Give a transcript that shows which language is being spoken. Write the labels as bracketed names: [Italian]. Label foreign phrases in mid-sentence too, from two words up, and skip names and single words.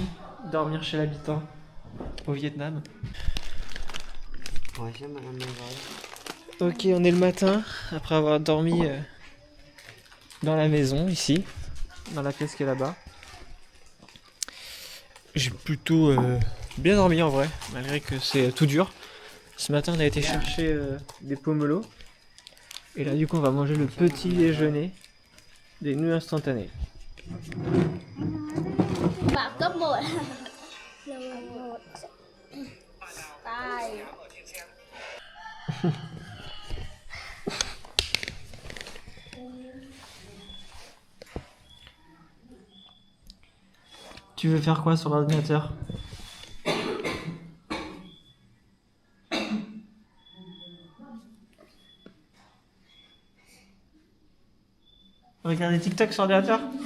[French] Dormir chez l'habitant au Vietnam. Ok, on est le matin, après avoir dormi dans la maison, ici, dans la pièce qui est là-bas. J'ai plutôt bien dormi en vrai, malgré que c'est tout dur. Ce matin, on a été chercher des pomelos. Et là, du coup, on va manger le petit déjeuner des nouilles instantanées. [Vietnamese] Vào cấp 1. Lần 1. Tài. [French] Tu veux faire quoi sur l'ordinateur? Regarder TikTok sur l'ordinateur.